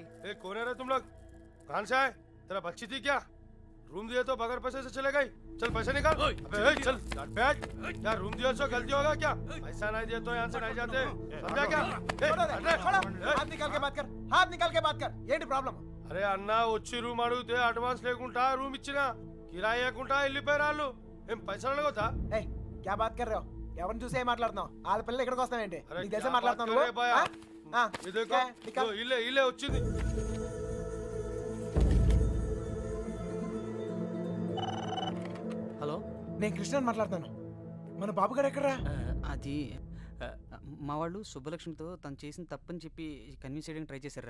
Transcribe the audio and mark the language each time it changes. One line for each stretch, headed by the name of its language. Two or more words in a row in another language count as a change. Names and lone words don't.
Hindi: ए, कौन है रे तुम लोग? कहाँ से आए? तेरा बच्ची थी क्या? रूम दिए तो बगैर पैसे से चले गई. चल पैसे निकाल. अबे चल बैठ. क्या रूम दिया तो गलती होगा क्या? पैसा नहीं दिए तो यहाँ से नहीं जाते. समझा क्या? हाथ निकाल के बात कर. हाथ निकाल के बात कर.
Telugu: ఏంటి ప్రాబ్లం? అరే అన్న, వచ్చి రూమ్ అడిగితే అడ్వాన్స్ లేకుండా రూమ్ ఇచ్చినా, కిరాయి లేకుండా వెళ్ళిపోయారు వాళ్ళు. ఏం పైసలు అడగొద్దా?
Hindi: ए क्या बात कर రहे हो?
Telugu: ఎవరిని చూసి ఏం మాట్లాడుతున్నావు? వాళ్ళ పిల్లలు ఇక్కడికి వస్తావేంటి? అరే నీకు తెలిసే
Hindi: క్యా
Telugu: మాట్లాడుతున్నావు
Hindi: बात करे भैया?
Telugu: నువ్వు? ఇది देखो, ఇల్లే ఇల్లే వచ్చింది. హలో, నేను కృష్ణని మాట్లాడుతాను. మన బాబు గారు ఎక్కడరా? అది మా వాళ్ళు సుబ్బలక్ష్మితో తను చేసిన తప్పని చెప్పి కన్విన్స్ చేయడానికి ట్రై చేశారా.